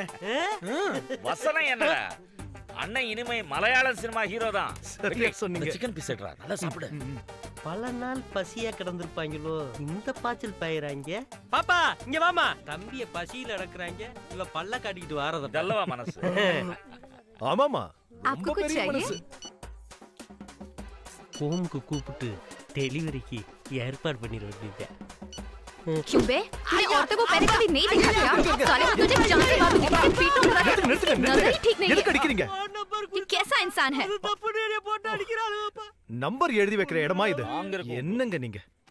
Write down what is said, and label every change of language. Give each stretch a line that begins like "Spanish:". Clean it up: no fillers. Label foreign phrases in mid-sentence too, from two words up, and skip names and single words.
Tamil: வசனம் என்ன அண்ணன், இனிமே மலையாள சினிமா ஹீரோ தான். சரியா சொன்னீங்க. சிக்கன் பீஸ் எடுறா, நல்லா சாப்பிடு. பல நாள் பசியா கிடந்திருப்பாங்களோ, இந்த பாய்ச்சல் பயிராங்க. பாப்பா இங்க வாமா. தம்பிய பசியில அடக்குறாங்க, இவ பல்ல காட்டிக்கிட்டு வாரத நல்லவா மனசு. ஆமாமா,
Hindi: आपको कुछ चाहिए?
Tamil: ஹோமுக்கு கூப்பிட்டு டெலிவரிக்கு ஏற்பாடு பண்ணிட வேண்டியது.
Hindi: क्यों बे? तूने औरतों को पहले कभी नहीं देखा क्या? साले को तुझे जान से मार दूंगी, तुझे पीटूंगा। नजर ही ठीक नहीं
Tamil: எதுக்கு
Hindi: है।
Tamil: அடிக்கிறீங்க?
Hindi: ये कैसा इंसान है?
Tamil: நம்பர் எழுதி வைக்கிற இடமா இது? என்னங்க நீங்க?